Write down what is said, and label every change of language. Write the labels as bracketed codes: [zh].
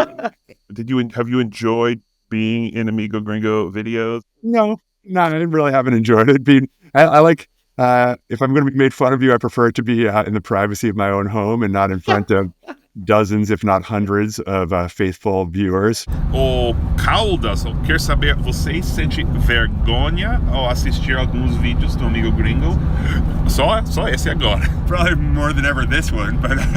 [en] Have you enjoyed being in Amigo Gringo videos? No, I haven't enjoyed it. I like... if I'm going to be made fun of you, I prefer it to be in the privacy of my own home and not in front of dozens, if not hundreds, of faithful viewers. [pt] O Caldas quer saber, você sente vergonha ao assistir alguns vídeos do Amigo Gringo? Só esse agora. [en] Probably more than ever this one, but...